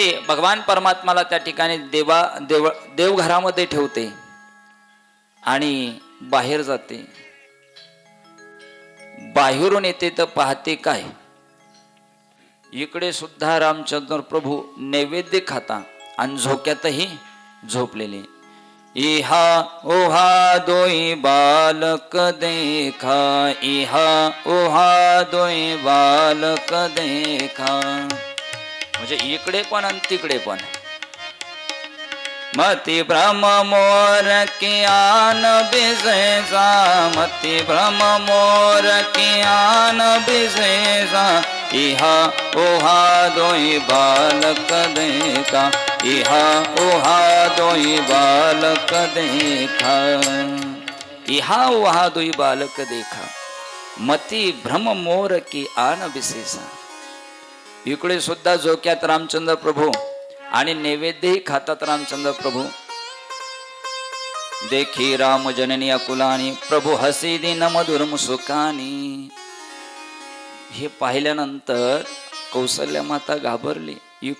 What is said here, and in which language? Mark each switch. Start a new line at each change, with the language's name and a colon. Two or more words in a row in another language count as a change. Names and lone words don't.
Marathi: भगवान परमात्म्याला त्या ठिकाणी देवघरामध्ये ठेवते आणि बाहेर जाते. बाहेरून येते तर पाहते काय, इकडे सुद्धा रामचंद्र प्रभू नैवेद्य खाता आणि झोक्यातही झोपलेले.
Awadhi: इहा ओहा दोई बालक देखा, इहा ओहा दोई बालक देखा.
Marathi: म्हणजे इकडे पण आणि तिकडे पण.
Awadhi: मति भ्रम मोर की आन बिजेसा, मति भ्रम मोर की आन बिजेसा. इहा ओहा दोई बालक देखा, इहा ओहा दोई बालक देखा. इहा ओहा दोई बालक देखा, मति भ्रम मोर की आन बिसेसा.
Marathi: इकडे सुद्धा झोक्यात रामचंद्र प्रभू आणि नैवेद्यही खातात रामचंद्र प्रभू.
Awadhi: देखी राम जननी अकुलानी, प्रभू हसी दिन मधुर मुसुकानी.
Marathi: हे पाहिल्यानंतर कौसल्य माता घाबरली.